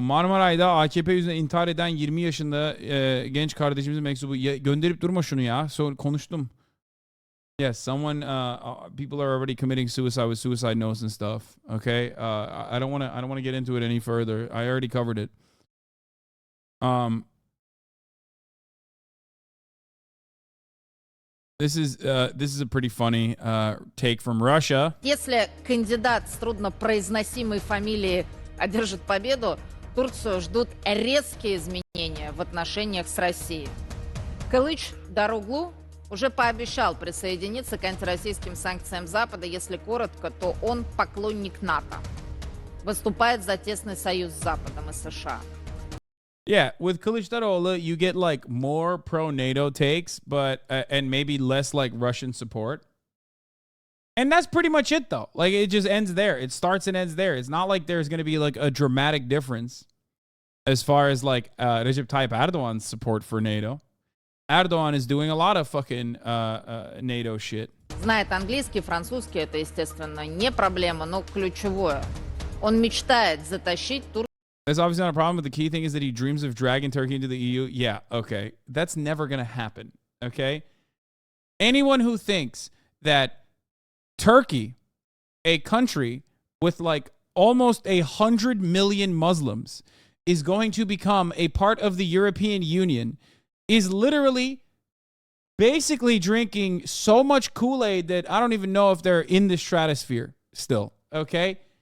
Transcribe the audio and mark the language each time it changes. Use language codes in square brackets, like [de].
[tr] Marmaray'da AKP yüzünden intihar eden 20 yaşında genç kardeşimizin mektubu. Gönderip durma şunu ya. Konuştum. [en] Yes, people are already committing suicide with suicide notes and stuff. Okay, I don't want to get into it any further. I already covered it. This is a pretty funny take from Russia. [ru] Если кандидат с труднопроизносимой фамилией одержит победу, Турцию ждут резкие изменения в отношениях с Россией. Кылычдароğlu уже пообещал присоединиться к антироссийским санкциям Запада. Если коротко, то он поклонник НАТО. Выступает за тесный союз с Западом и США. [en] Yeah, with Kılıçdaroğlu, you get like more pro-NATO takes, but and maybe less like Russian support. And that's pretty much it, though. Like, it just ends there. It starts and ends there. It's not like there's going to be like a dramatic difference as far as like Recep Tayyip Erdogan's support for NATO. Erdogan is doing a lot of fucking NATO shit. [ru] Знает английский, французский, это, естественно, не проблема, но ключевое. Он мечтает затащить Турцию. [en] That's obviously not a problem, but the key thing is that he dreams of dragging Turkey into the EU. Yeah, okay. That's never going to happen, okay? Anyone who thinks that Turkey, a country with like almost 100 million Muslims, is going to become a part of the European Union is literally basically drinking so much Kool-Aid that I don't even know if they're in the stratosphere still, okay?